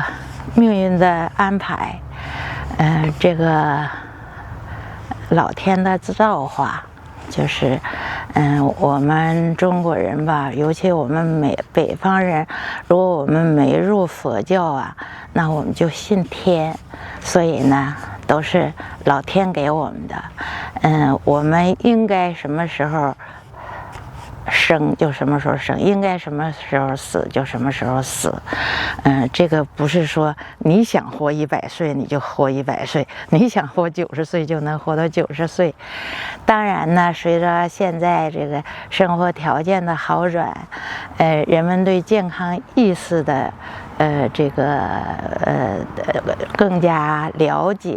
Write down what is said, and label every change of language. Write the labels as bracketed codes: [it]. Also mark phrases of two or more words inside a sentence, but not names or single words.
[zh] 命運的安排，這個老天的造化，就是，我們中國人吧，尤其我們北方人，如果我們沒入佛教啊，那我們就信天，所以呢，都是老天給我們的。我們應該什麼時候生就什麼時候生，應該什麼時候死就什麼時候死。這個不是說你想活100歲你就活100歲，你想活90歲就能活到90歲。當然呢，隨着現在這個生活條件的好轉，人們對健康意識的這個更加了解。